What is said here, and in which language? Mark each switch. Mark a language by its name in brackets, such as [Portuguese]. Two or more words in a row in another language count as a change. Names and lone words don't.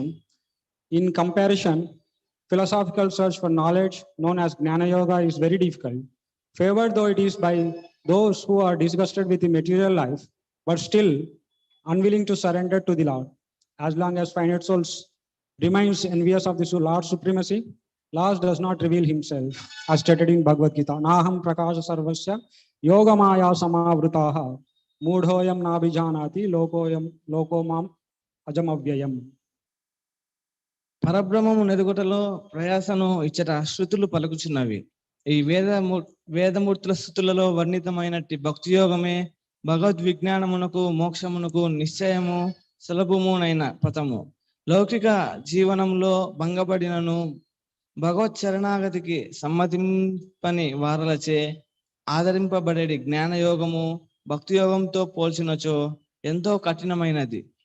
[English] In comparison, philosophical search for knowledge known as Jnana Yoga is very difficult. Favored though it is by those who are disgusted with the material life, but still unwilling to surrender to the Lord. As long as finite souls remains envious of the Lord's supremacy, Lord does not reveal himself, as stated in Bhagavad Gita. [Sanskrit] नाहं प्रकाशः सर्वस्य योग माया समावृतः मूढोऽयं नाभिजानाति लोकोमाम् अजमव्ययम्. [Telugu] పరబ్రహ్మము నెరుగుటలో ప్రయాసను ఇచ్చట శృతులు పలుకుచున్నవి. ఈ వేదమూర్తుల స్థుతులలో వర్ణితమైనట్టి భక్తి యోగమే భగవద్విజ్ఞానమునకు మోక్షమునకు నిశ్చయము సులభమునైన పథము. లౌకిక జీవనంలో భంగపడినను భగవత్ శరణాగతికి సమ్మతింపని వారలచే ఆదరింపబడేది జ్ఞానయోగము భక్తి యోగంతో పోల్చినచో ఎంతో కఠినమైనది.